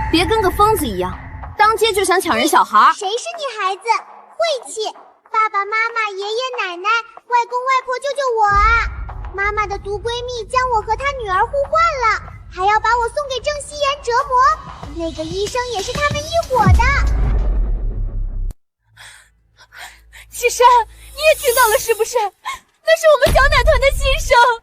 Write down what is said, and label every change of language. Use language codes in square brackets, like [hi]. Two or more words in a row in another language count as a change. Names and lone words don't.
[zh] 別跟個瘋子一樣，當街就想搶人小孩。誰是你孩子？晦氣！爸爸媽媽、爺爺奶奶、外公外婆，救救我啊！媽媽的毒闺蜜将我和她女兒互换了，还要把我送给郑希言折磨。那个医生也是他们一伙的。季珊，你也听到了是不是？那是我们小奶团的心声。